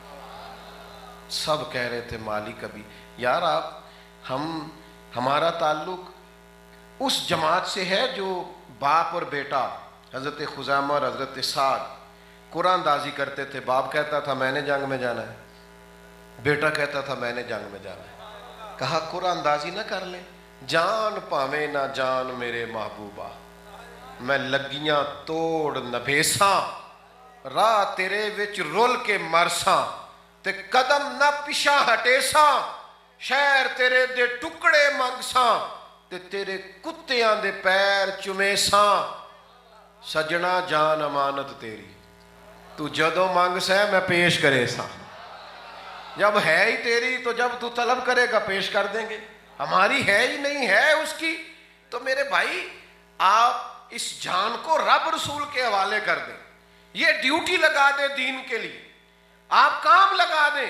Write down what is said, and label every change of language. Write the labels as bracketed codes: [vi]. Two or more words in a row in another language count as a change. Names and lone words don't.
[ur] سب کہہ رہے تھے مالک ابھی یار آپ ہمارا تعلق اس جماعت سے ہے جو باپ اور بیٹا حضرت خزامہ اور حضرت سعد قرآن اندازی کرتے تھے. باپ کہتا تھا میں نے جنگ میں جانا ہے، بیٹا کہتا تھا میں نے جنگ میں جانا ہے. کہا قرآن اندازی نہ کر لیں، [skr] جان پاویں نہ جان میرے محبوبہ، میں لگیاں توڑ نبھیساں، راہ تیرے وچ رول کے مرساں، تے قدم نہ پیشا ہٹیساں، شہر تیرے دے ٹکڑے منگساں، تے تیرے کتیاں دے پیر چمیساں. سجنا جان امانت تیری، تو جدو منگ سہ میں پیش کرے ساں. [ur] جب ہے ہی تیری تو جب تو طلب کرے گا پیش کر دیں گے، ہماری ہے ہی نہیں ہے اس کی. تو میرے بھائی آپ اس جان کو رب رسول کے حوالے کر دیں، یہ ڈیوٹی لگا دیں دین کے لیے، آپ کام لگا دیں.